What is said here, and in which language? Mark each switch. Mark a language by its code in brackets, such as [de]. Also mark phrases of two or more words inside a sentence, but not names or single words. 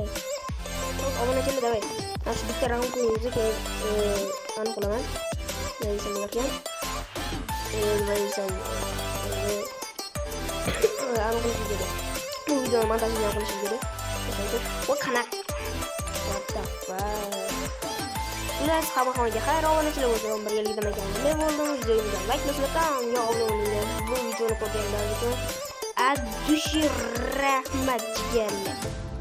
[uz] Obunachilar, davay. Mana shu bitta raund o'yinimizni keyin aniq qilaman. Nima desam bo'larkan? Nima desam? Aniq qilish kerak. Bu videoni montajini qilish kerak. Va qanaqa? [en] What the fuck? [uz] Ular hamma-hammaga xayr, obunachilar bo'lsin, birgalikda ekanmiz. Men bo'ldim, videoga like bosib, kanalga obuna bo'ling. Bu videoni ko'rganlar uchun ad dushi rahmat jigarlar.